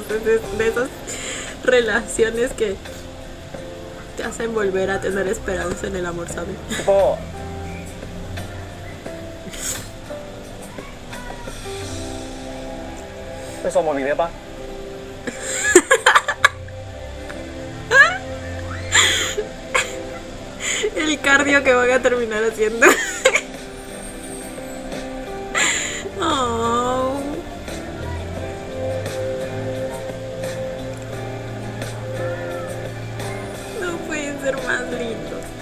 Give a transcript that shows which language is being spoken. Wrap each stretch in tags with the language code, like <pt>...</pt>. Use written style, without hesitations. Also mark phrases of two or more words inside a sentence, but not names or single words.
<es>es de esas relaciones que te hacen volver a tener esperanza en el amor, ¿sabes?</es> <th>พี่โป้ไปส่งผมอีกได้ปะ</th> <es>El cardio que van a terminar haciendo. Oh. No pueden ser más lindos.</es>